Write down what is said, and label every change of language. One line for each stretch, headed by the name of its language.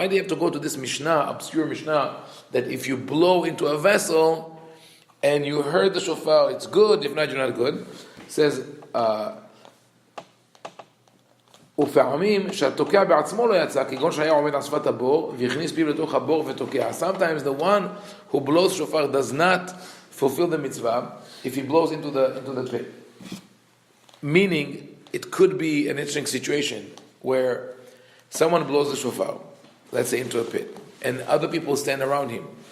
English: Why do you have to go to this Mishnah, obscure Mishnah, that if you blow into a vessel and you heard the shofar, it's good, if not, you're not good? It says
Hebrew: ופעמים שהתוקע בעצמו לא יצא, כגון שהיה עומד על שפת הבור והכניס פיו לתוך הבור ותוקע.
English: Sometimes the one who blows shofar does not fulfill the mitzvah if he blows into the pit. Meaning, it could be an interesting situation where someone blows the shofar, let's say into a pit, and other people stand around him.